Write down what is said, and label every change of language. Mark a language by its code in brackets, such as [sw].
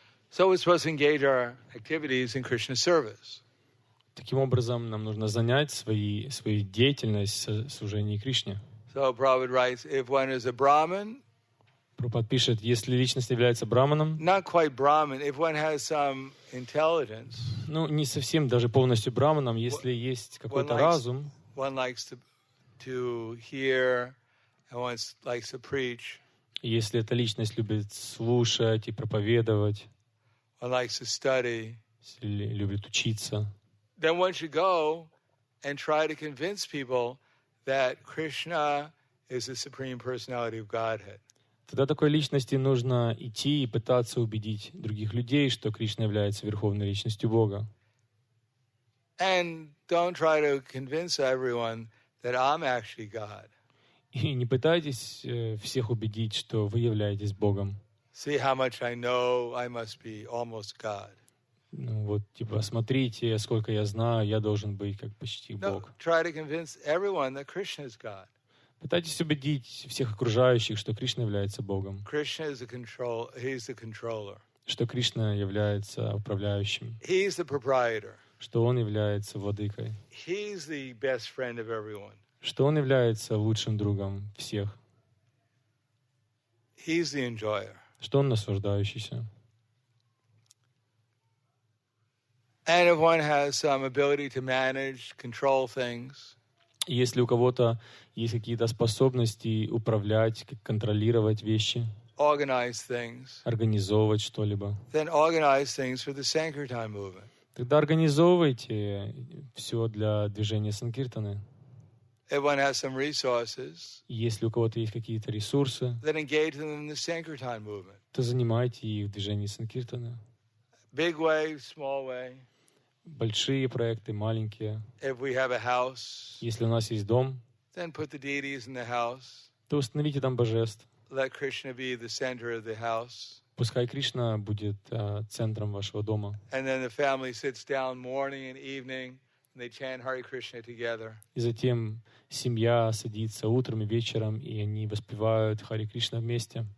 [en] So we're supposed to engage our activities in Krishna's service. [ru] Таким образом, нам нужно занять свою деятельность в служении Кришне. [en] So Prabhupada writes, if one is a Brahmin, [ru] Прабхупада пишет, если личность является браманом, [en] not quite Brahmin, if one has some intelligence, [ru] не совсем даже полностью браманом, если есть какой-то разум, [en] one likes to hear and one likes to preach, [ru] если эта личность любит слушать и проповедовать, [en] one likes to study, [ru] если любит учиться, [en] then one should go and try to convince people that Krishna is the Supreme Personality of Godhead. [ru] Тогда такой личности нужно идти и пытаться убедить других людей, что Кришна является Верховной Личностью Бога. [en] And don't try to convince everyone that I'm actually God. [ru] И не пытайтесь всех убедить, что вы являетесь Богом. [en] See how much I know, I must be almost God. [ru] Смотрите, сколько я знаю, я должен быть как почти [en] No, [ru] Бог. [en] try to convince everyone that Krishna is God. [ru] Пытайтесь убедить всех окружающих, что Кришна является Богом, [en] Krishna is he's the controller. [ru] что Кришна является управляющим, [en] He's the proprietor. [ru] что Он является владыкой, [en] He's the best friend of everyone. [ru] что Он является лучшим другом всех, [en] He's the enjoyer. [ru] что Он наслаждающийся. [en] And if one has some ability to manage, control things, [ru] И если у кого-то есть какие-то способности управлять, контролировать вещи, [en] organize things, [ru] организовывать что-либо, [en] then organize things for the Sankirtan movement. [ru] тогда организовывайте все для движения Санкиртаны. [en] If one has some resources, [ru] И если у кого-то есть какие-то ресурсы, [en] then engage them in the Sankirtan movement. [ru] то занимайте их в движении Санкиртаны. [en] Big way, small way. [ru] Большие проекты, маленькие. [en] If we have a house, [ru] Если у нас есть дом, [en] then put the deities in the house. [ru] то установите там божеств. [en] Let Krishna be the center of the house. [ru] Пускай Кришна будет центром вашего дома. [en] And then the family sits down morning and evening, and they chant Hare Krishna together. [ru] И затем семья садится утром и вечером, и они воспевают Харе Кришна вместе.